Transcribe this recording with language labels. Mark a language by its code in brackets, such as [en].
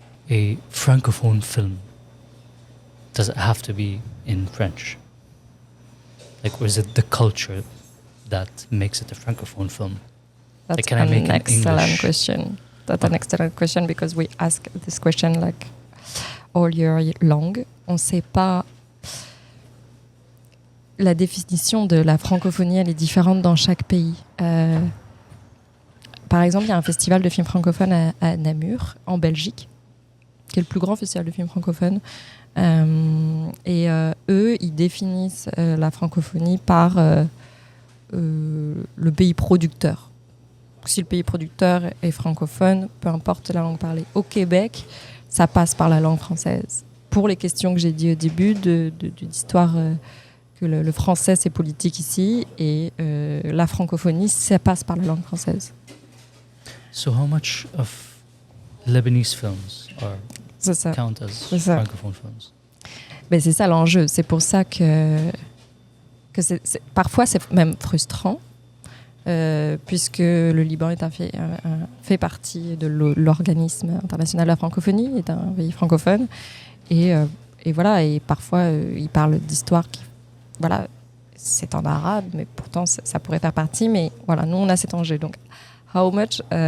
[en] A francophone film, does it have to be in French? Like, or is it the culture that makes it a francophone film? That's like, can I make an excellent English? question. That's an excellent question because we ask this question like all year long. [fr] On ne sait pas. La définition de la francophonie, elle est différente dans chaque pays. Par exemple, il y a un festival de films francophones à Namur, en Belgique, qui est le plus grand festival de films francophones. Et eux, ils définissent la francophonie par le pays producteur. Si le pays producteur est francophone, peu importe la langue parlée. Au Québec, ça passe par la langue française. Pour les questions que j'ai dit au début d'histoire, que le français c'est politique ici, et la francophonie, ça passe par la langue française. [en] So how much of Lebanese films count as francophone films? [fr] Ben c'est ça l'enjeu. C'est pour ça que parfois c'est même frustrant, puisque le Liban fait partie de l'organisme international de la francophonie, est un pays francophone, et voilà, et parfois ils parlent d'histoires qui, voilà, c'est en arabe, mais pourtant ça pourrait faire partie, mais voilà, nous on a cet enjeu. Donc, [en] how much?